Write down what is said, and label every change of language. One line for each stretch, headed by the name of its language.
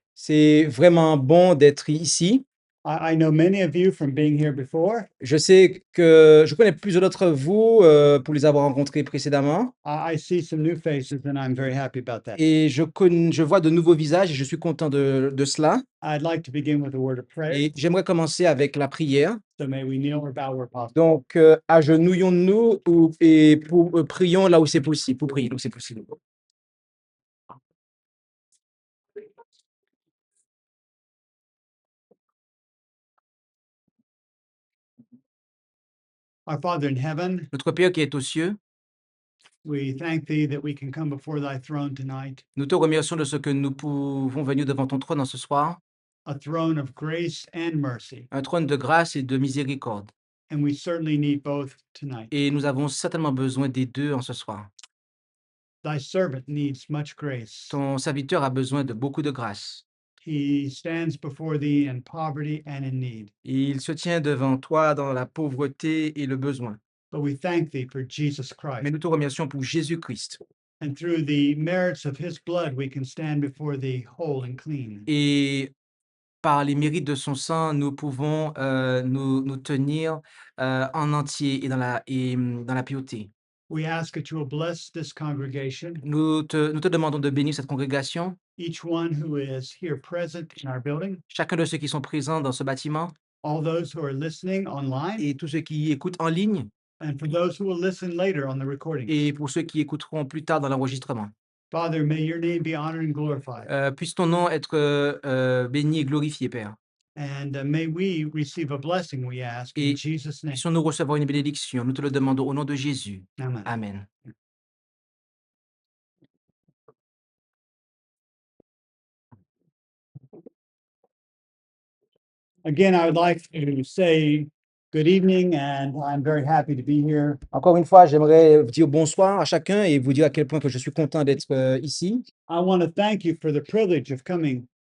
French: C'est vraiment bon d'être ici.
English: I know many of you from being here before.
French: Je sais que je connais plusieurs d'entre vous pour les avoir rencontrés précédemment.
English: I see some new faces and I'm very happy about that.
French: Et je vois de nouveaux visages et je suis content de cela.
English: I'd like to begin with a word of prayer.
French: Et j'aimerais commencer avec la prière.
English: So may we kneel or bow where possible.
French: Donc, agenouillons-nous et prions là où c'est possible, pour prier là où c'est possible.
English: Our Father in heaven,
French: Notre Père qui est aux cieux,
English: we thank thee that we can come before thy throne tonight,
French: nous te remercions de ce que nous pouvons venir devant ton trône en ce soir,
English: a throne of grace and mercy.
French: un trône de grâce et de miséricorde.
English: And we certainly need both tonight.
French: Et nous avons certainement besoin des deux en ce soir.
English: Thy servant needs much grace.
French: Ton serviteur a besoin de beaucoup de grâce.
English: He stands before thee in poverty and in need.
French: Il se tient devant toi dans la pauvreté et le besoin.
English: But we thank thee for Jesus
French: Mais
English: Christ.
French: nous te remercions pour Jésus-Christ.
English: And through the merits of his blood, we can stand before thee whole and clean.
French: Et par les mérites de son sang, nous pouvons nous tenir en entier et dans la piété.
English: We ask that you will bless this congregation,
French: Nous te demandons de bénir cette congrégation,
English: each one who is here present in our building,
French: chacun de ceux qui sont présents dans ce bâtiment
English: all those who are listening online,
French: et tous ceux qui écoutent en ligne
English: and for those who will listen later on the recordings.
French: et pour ceux qui écouteront plus tard dans l'enregistrement.
English: Father, may your name be honored and glorified.
French: Puisse ton nom être béni et glorifié, Père.
English: And may we receive a blessing, we ask, in
French: Et
English: Jesus' name.
French: puissions-nous recevoir une bénédiction. Nous te le demandons au nom de Jésus.
English: Amen.
French: Amen.
English: Again, I would like to say good evening, and I'm very happy to be here.
French: Encore une fois, j'aimerais dire bonsoir à chacun et vous dire à quel point que je suis content d'être ici.
English: I want to thank you for the privilege of coming.